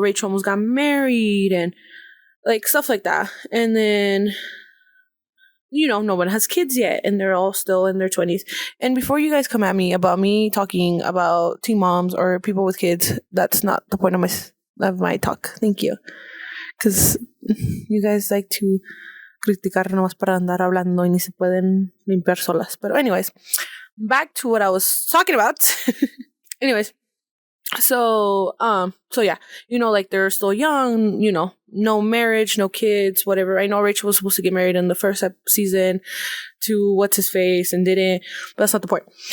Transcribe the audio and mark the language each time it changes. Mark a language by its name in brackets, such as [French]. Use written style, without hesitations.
[English] Rachel almost got married and, like, stuff like that. And then, no one has kids yet, and they're all still in their 20s. And before you guys come at me about me talking about teen moms or people with kids, that's not the point of my talk. Thank you. Because you guys like to criticar nomás [Spanish] para andar hablando y ni se pueden limpiar solas. [English] But anyways, back to what I was talking about. Anyways, so yeah, like they're still young, no marriage, no kids, whatever. I know Rachel was supposed to get married in the first season to what's his face and didn't, but that's not the point.